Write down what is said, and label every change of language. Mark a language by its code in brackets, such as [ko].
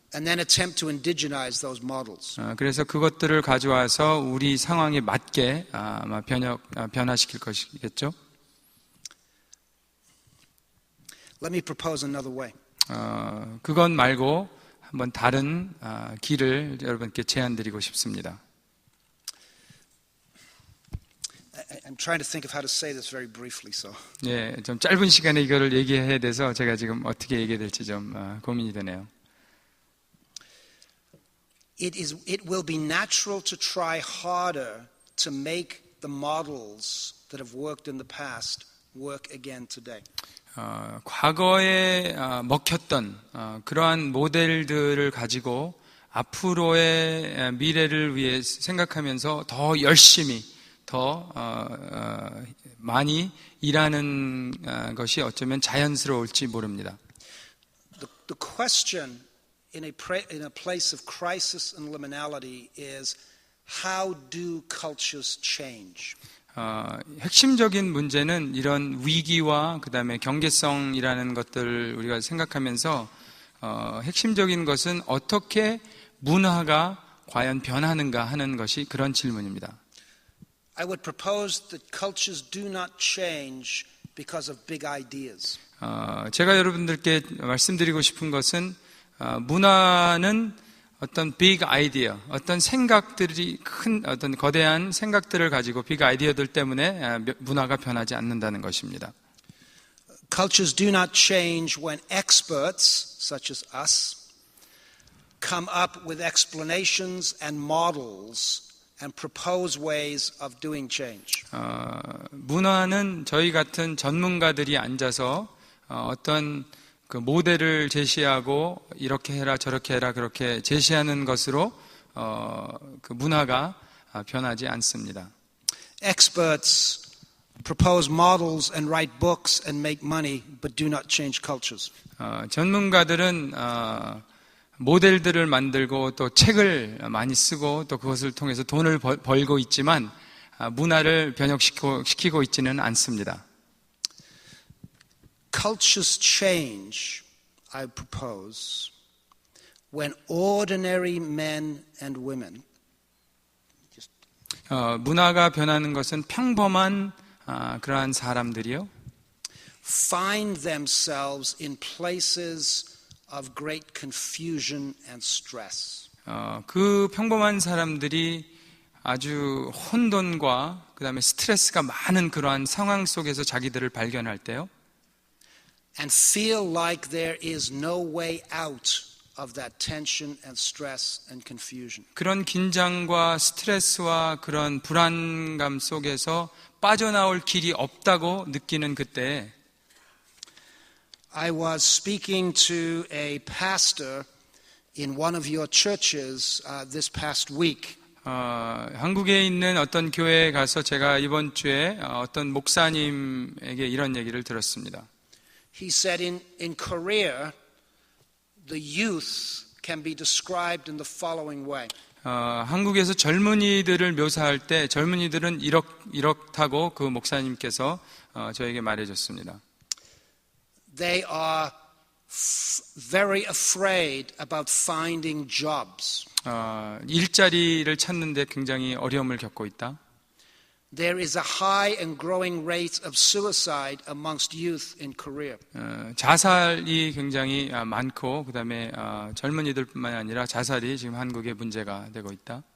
[en] And then attempt to indigenize those models. [ko] 그래서 그것들을 가져와서 우리 상황에 맞게 아마 변화시킬 것이겠죠. [en] Let me propose another way. [ko] 그건 말고 한번 다른 길을 여러분께 제안드리고 싶습니다. [en] I'm trying to think of how to say this very briefly. So, [ko] 예, 좀 짧은 시간에 이거를 얘기해야 돼서 제가 지금 어떻게 얘기해야 될지 좀 고민이 되네요. [en] it will be natural to try harder to make the models that have worked in the past work again today. [ko] 과거에 먹혔던 그러한 모델들을 가지고 앞으로의 미래를 위해 생각하면서 더 열심히 더 많이 일하는 것이 어쩌면 자연스러울지 모릅니다. [en] The question in a place of crisis and liminality is how do cultures change? [ko] 핵심적인 문제는 이런 위기와 그다음에 경계성이라는 것들을 우리가 생각하면서 핵심적인 것은 어떻게 문화가 과연 변하는가 하는 것이 그런 질문입니다. [en] I would propose that cultures do not change because of big ideas. [ko] 제가 여러분들께 말씀드리고 싶은 것은 문화는 어떤 빅 아이디어, 어떤 생각들이 큰 어떤 거대한 생각들을 가지고 빅 아이디어들 때문에 문화가 변하지 않는다는 것입니다. [en] Cultures do not change when experts, such as us, come up with explanations and models and propose ways of doing change. [ko] 문화는 저희 같은 전문가들이 앉아서 어떤 그 모델을 제시하고 이렇게 해라 저렇게 해라 그렇게 제시하는 것으로 그 문화가 변하지 않습니다. [en] Experts propose models and write books and make money, but do not change cultures. [ko] 전문가들은 모델들을 만들고 또 책을 많이 쓰고 또 그것을 통해서 돈을 벌고 있지만 문화를 변혁시키고 있지는 않습니다. [en] Cultures change, I propose, when ordinary men and women [ko] 문화가 변하는 것은 평범한 그러한 사람들이요. [en] find themselves in places of great confusion and stress. [ko] 그 평범한 사람들이 아주 혼돈과 그다음에 스트레스가 많은 그러한 상황 속에서 자기들을 발견할 때요. [en] And feel like there is no way out of that tension and stress and confusion. [ko] 그런 긴장과 스트레스와 그런 불안감 속에서 빠져나올 길이 없다고 느끼는 그때 [en] I was speaking to a pastor in one of your churches this past week. [ko] 한국에 있는 어떤 교회에 가서 제가 이번 주에 어떤 목사님에게 이런 얘기를 들었습니다. [en] He said in Korea, the youth can be described in the following way. [ko] 한국에서 젊은이들을 묘사할 때 젊은이들은 이렇다고 그 목사님께서 저에게 말해줬습니다. [en] They are very afraid about finding jobs. [ko] 일자리를 찾는데 굉장히 어려움을 겪고 있다. [en] There is a high and growing rate of suicide amongst youth in Korea. [ko] 자살이 굉장히 많고 그다음에 젊은이들뿐만 아니라 자살이 지금 한국의 문제가 되고 있다.